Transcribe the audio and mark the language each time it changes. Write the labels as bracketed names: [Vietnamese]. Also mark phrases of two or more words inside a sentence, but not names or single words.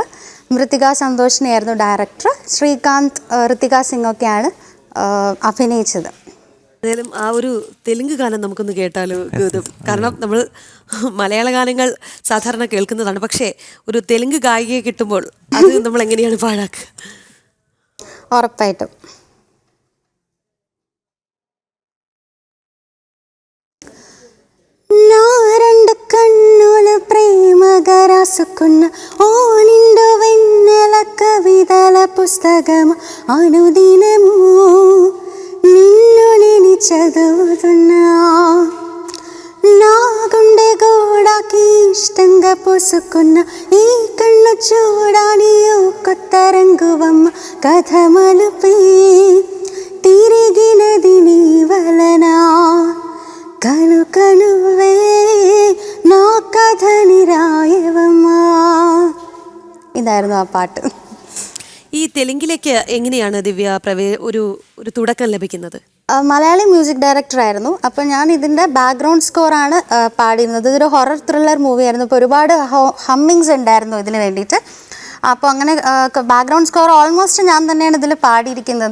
[Malayalam] മൃത്തിക സന്തോഷിനെയായിരുന്നു ഡയറക്ടർ. ശ്രീകാന്ത്, ഋത്തിക സിംഗ് ഒക്കെയാണ് അഭിനയിച്ചത്. ഏതായാലും ആ ഒരു തെലുങ്ക് ഗാനം നമുക്കൊന്ന് കേട്ടാലോ ഗൗതം? കാരണം നമ്മൾ മലയാള ഗാനങ്ങൾ സാധാരണ കേൾക്കുന്നതാണ്, പക്ഷേ ഒരു തെലുങ്ക് ഗായികയെ കിട്ടുമ്പോൾ അത് നമ്മൾ എങ്ങനെയാണ് പാഴാക്കുക? ഉറപ്പായിട്ടും. [Telugu] నారెండు కన్నుల ప్రేమగా రాసుకున్న ఓ నిండు వెన్నెల కవితల పుస్తకము అనుదినము నిన్ను నేను చదువుతున్నా. నా గుండె గోడకి ఇష్టంగా పూసుకున్న ఈ కన్ను చూడాలి ఓ కొత్త రంగువమ్మ కథ మలుపి తిరిగినది నీ వలన కనుకనువే నా కథని రాయవమ్మా. [Malayalam] ഇതായിരുന്നു ആ പാട്ട്. ഈ തെലുങ്കിലേക്ക് എങ്ങനെയാണ് ദിവ്യ ഒരു തുടക്കം ലഭിക്കുന്നത്? മലയാളി [English] music director. [Malayalam] അപ്പോൾ ഞാൻ ഇതിൻ്റെ [English] background score [Malayalam] പാടിയിരുന്നത്. ഇതൊരു [English] horror thriller movie. [Malayalam] അപ്പോൾ ഒരുപാട് ഹമ്മിങ്സ് ഉണ്ടായിരുന്നു ഇതിന് വേണ്ടിയിട്ട്. അപ്പോൾ അങ്ങനെ [English] background score almost [Malayalam] ഞാൻ തന്നെയാണ് ഇതിൽ പാടിയിരിക്കുന്നത്.